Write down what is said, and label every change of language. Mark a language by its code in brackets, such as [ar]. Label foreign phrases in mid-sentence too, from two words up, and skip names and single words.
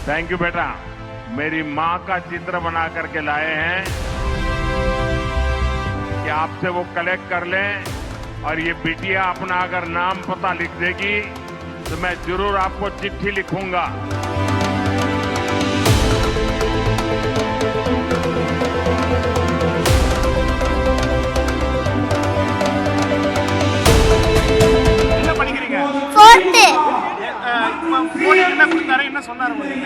[en] thank you बेटा। [hi] मेरी माँ का चित्र बना करके लाए हैं कि आपसे वो कलेक्ट कर लें और ये बिटिया अपना अगर नाम पता लिख देगी तो मैं जरूर आपको चिट्ठी लिखूंगा। [ta] என்ன படிக்கிறீங்க? ஃபோர்த்து. மோடி என்ன கொடுத்தாரு, என்ன சொன்னாரு உங்களுக்கு?